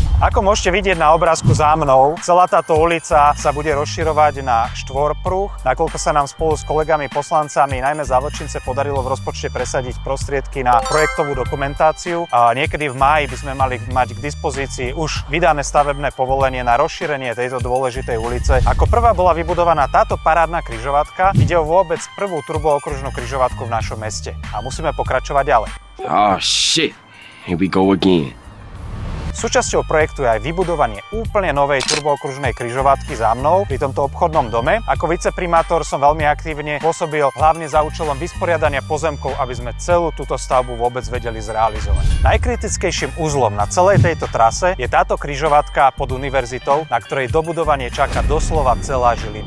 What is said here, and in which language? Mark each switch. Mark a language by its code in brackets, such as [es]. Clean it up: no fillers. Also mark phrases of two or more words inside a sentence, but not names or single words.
[sk] Ako môžete vidieť na obrázku za mnou, celá táto ulica sa bude rozširovať na štvorpruh, nakoľko sa nám spolu s kolegami poslancami, najmä za Vlčince, podarilo v rozpočte presadiť prostriedky na projektovú dokumentáciu. A niekedy v máji by sme mali mať k dispozícii už vydané stavebné povolenie na rozšírenie tejto dôležitej ulice. Ako prvá bola vybudovaná táto parádna križovatka. Ide o vôbec prvú turbookružnú križovatku v našom meste. A musíme pokračovať ďalej. [en] Oh shit, here we go again. [sk] Súčasťou projektu je aj vybudovanie úplne novej turbookružnej križovatky za mnou pri tomto obchodnom dome. Ako viceprimátor som veľmi aktívne pôsobil hlavne za účelom vysporiadania pozemkov, aby sme celú túto stavbu vôbec vedeli zrealizovať. Najkritickejším uzlom na celej tejto trase je táto križovatka pod univerzitou, na ktorej dobudovanie čaká doslova celá Žilina.